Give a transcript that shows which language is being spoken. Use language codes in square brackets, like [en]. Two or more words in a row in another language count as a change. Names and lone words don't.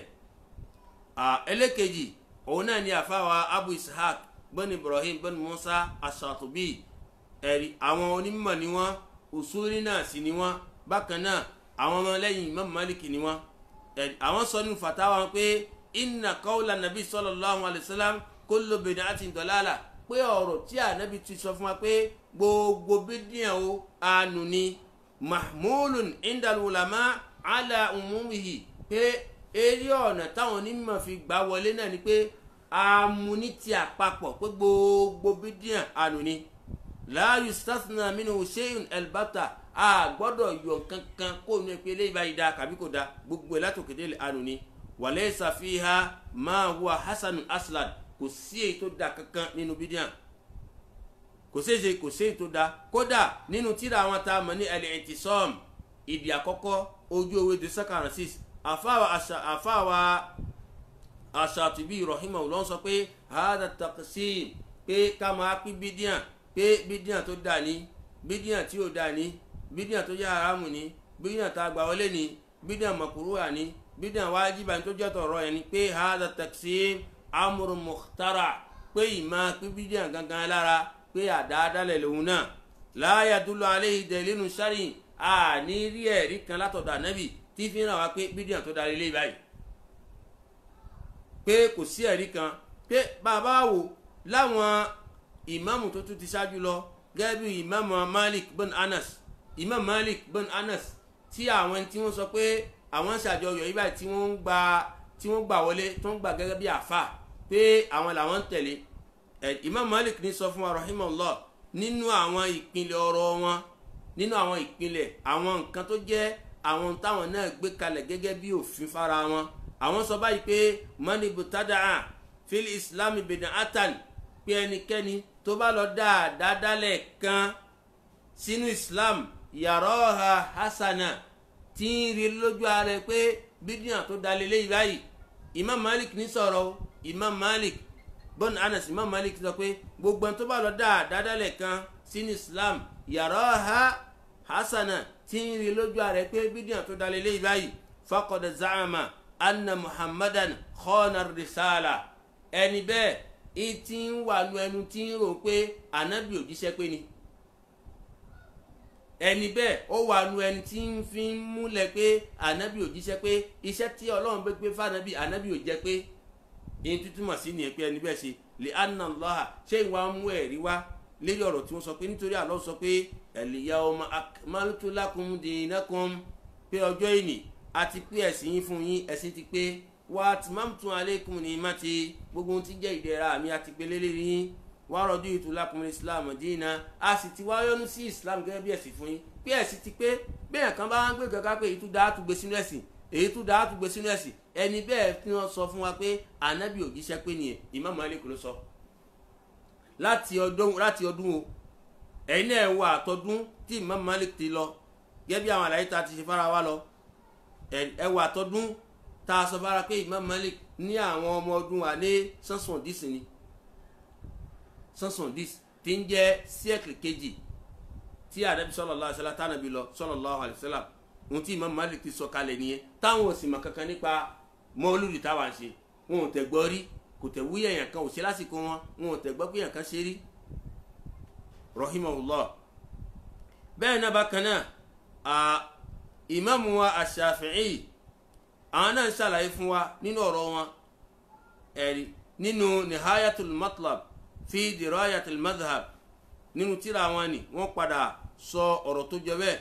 [yo] Ẹlẹ́kejì òun náà ni àfáwà Abu Ishaq bin Ibrahim bin Musa Ash-Shatibi, ẹ̀rí àwọn onímọ̀ ni wọ́n, usuli náà sì ni wọ́n, bákan náà àwọn ọmọ lẹ́yìn Imam Malik ni wọ́n. Àwọn sọ nínú fatawa wọn pé [ar] إن قول النبي صلى الله عليه وسلم كل بدعة ضلالة, [yo] pé ọ̀rọ̀ tí ànábì ti sọ fún wa pé gbogbo bídíà o àánú ni, [ar] محمول عند العلماء على عمومه, [yo] pé eré ọ̀nà táwọn onímọ̀ fi gbà wọlé náà ni pé àmúni ti àpapọ̀ pé gbogbo bídíà àánú ni. [ar] لا يستثنى منه شيء البتة, [yo] a gbọ́dọ̀ yọ kankan kó nu pé eléyìí báyìí dáa kàbí kò dáa, gbogbo ẹ̀ látòkèdè àánú ni. [ar] وليس فيها ما هو حسن أصلا, [yo] kò sí èyí tó dáa kankan nínú bídíà, kò sí èyí tó dáa. Kódà nínú tírà àwọn tá a mọ̀ ní al-i'tisam ìdí àkọ́kọ́ ojú ewé 246, àfáwà Ash-Shatibi rahimahullah sọ pé [ar] هذا تقسيم, [yo] pé ká máa pín bídíà, pé bídíà tó dáa ní, bídíà tí ò dáa ní, bídíà tó jẹ́ haramu ní, bídíà tá a gbà wọlé ní, bídíà makruha ní, bídíà wájibà ní tó jẹ́ tọ̀rọ̀ yẹn ni, pé [ar] هذا تقسيم أمر مخترع, [yo] pé ìmá pín bídíà gangan lára pé àdáadáalẹ̀ lòun náà. [ar] لا يدل عليه دليل شرعي, [yo] ní rí ẹ̀rí kan látọ̀dọ̀ ànábì tí fi ń ràn wá pé bídíà tó dáa lélẹ́yìí báyìí, pé kò sí ẹ̀rí kan. Pé bàbá wò láwọn ìmáàmù tó tún ti ṣáájú lọ gẹ́gẹ́ bí ìmáàmù Malik bin Anas, Imam Malik bin Anas, tí àwọn tí wọ́n sọ pé àwọn ṣàjọyọ̀ yìí báyìí tí wọ́n gbà wọlé tó ń gbà gẹ́gẹ́ bí àfà pé àwọn làwọn ń tẹ̀lé. Imam Malik ní sọ fún wa rahimahullah nínú àwọn ìpìlẹ̀ ọ̀rọ̀ wọn, nínú àwọn ìpìlẹ̀ àwọn nǹkan tó jẹ́ àwọn táwọn náà gbé kalẹ̀ gẹ́gẹ́ bí òfin fara wọn. Àwọn sọ báyìí pé [ar] من ابتدع في الإسلام بدعة, [yo] pé ẹnikẹ́ni tó bá lọ dáadáalẹ̀ kan sínú islam [ar] يراها حسنة, [yo] tí ń rí lójú ara pé bídíà tó dá lélẹ́yìí báyìí. Imam Malik ní sọ̀rọ̀, Imam Malik bin Anas, Imam Malik sọ pé gbogbo ẹni tó bá lọ dáadáalẹ̀ kan sínú islam [ar] يراها حسنة, [yo] tí ń rí lójú ara pé bídíà tó dá lélẹ́yìí báyìí, [ar] فقد زعم أن محمدا خان الرسالة, [yo] ẹni bẹ́ẹ̀ ìtì ń wà lu ẹnu tí ń rò pé ànábì òjíṣẹ́ pé ni, ẹni bẹ́ẹ̀ ó wà lu ẹni tí ń fi ń múlẹ̀ pé ànábì òjíṣẹ́ pé iṣẹ́ tí Ọlọ́run bẹ́ gbé fànábì ànábì ò jẹ́ pé, èyí tó túmọ̀ sí nìyẹn pé ẹni bẹ́ẹ̀ ṣe [ar] لأن الله, [yo] ṣé ìwà mú ẹ̀rí wá lérí ọ̀rọ̀ tí wọ́n sọ pé nítorí Allah sọ pé [ar] اليوم أكملت لكم دينكم, [yo] pé ọjọ́ ìní àti pé ẹ̀sìn yín fún yín, ẹ̀sìn ti pé [ar] وأتممت عليكم نعمتي, [yo] gbogbo ohun tí jẹ́ ìdẹ̀ra mi àti pé lélẹ́rìí yín, [ar] ورضيت لكم الإسلام دينا, [yo] a sì ti wá yọ́nú sí islam gẹ́gẹ́ bí ẹ̀sìn fún yín, pé ẹ̀sìn ti pé bẹ́ẹ̀ kan bá ń gbé kankan pé èyí tó dáa tó gbé sínú ẹ̀sìn, èyí tó dáa tó gbé sínú ẹ̀sìn, ẹni bẹ́ẹ̀ tí wọ́n sọ fún wa pé ànábì òjíṣẹ́ pé nìyẹn. Imam Malik ló sọ láti ọdún o, ẹ̀yin náà wà àtọdún tí Imam Malik ti lọ, gẹ́gẹ́ bí àwọn àlàyé ta ti ṣe fara wa lọ, ẹwà àtọdún tá a sọ fara pé Imam Malik ní àwọn ọmọ ọdún wa ní 170 ni, 170 tí ń jẹ́ siècle kejì tí ànábì [ar] صلى الله عليه وسلم [yo] tánàbí lọ [ar] صلى الله عليه وسلم. [yo] Ohun tí Imam Malik ti sọ kalẹ̀ nìyẹn, táwọn ò sì mọ̀ kankan nípa mọ́lúdì táwa ń ṣe, wọn ò tẹ̀gbọ́ rí, kò tẹ̀ wúyẹ̀ yẹn kan ò ṣe lásìkò wọn ò tẹ̀gbọ́ pé yẹn kan ṣe rí rahimahullah. bẹ́ẹ̀ náà bákan náà ìmáàmù wa Ash-Shafi'i, àwọn náà ń ṣàlàyé fún wa nínú ọ̀rọ̀ wọn, ẹ̀rí nínú Nihayatul Matlab fi Dirayatil Madhhab, nínú tírà wọn ni wọ́n padà sọ ọ̀rọ̀ tó jọ bẹ́ẹ̀.